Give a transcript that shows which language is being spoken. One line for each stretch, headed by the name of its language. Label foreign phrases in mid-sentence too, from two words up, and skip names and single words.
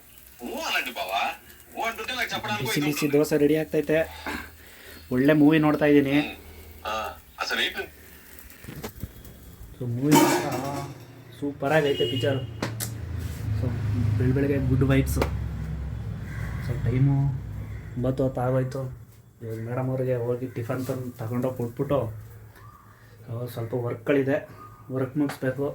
Telugu: అలాంటి బావా అంటుంటే నాకు చెప్పడానికి
Kannada: ಬಿಸಿ ಬಿಸಿ ದೋಸೆ ರೆಡಿ ಆಗ್ತೈತೆ. ಒಳ್ಳೆ ಮೂವಿ ನೋಡ್ತಾ ಇದ್ದೀನಿ.
Telugu: అసలు ఏంటి
Kannada: ಸೊ ಮೂವಿ ಮಾತ್ರ ಸೂಪರಾಗೈತೆ ಪಿಕ್ಚರು. ಸೊ ಬೆಳಗ್ಗೆ
English: good vibes.
Kannada: ಸೊ ಟೈಮು 9 ಆಗೋಯ್ತು. ಇವಾಗ ಮೇಡಮ್ ಅವ್ರಿಗೆ ಹೋಗಿ ಟಿಫನ್ ತಗೊಂಡೋಗಿ ಕೊಟ್ಬಿಟ್ಟು ಸ್ವಲ್ಪ ವರ್ಕ್ಗಳಿದೆ, ವರ್ಕ್ ಮುಗಿಸ್ಬೇಕು.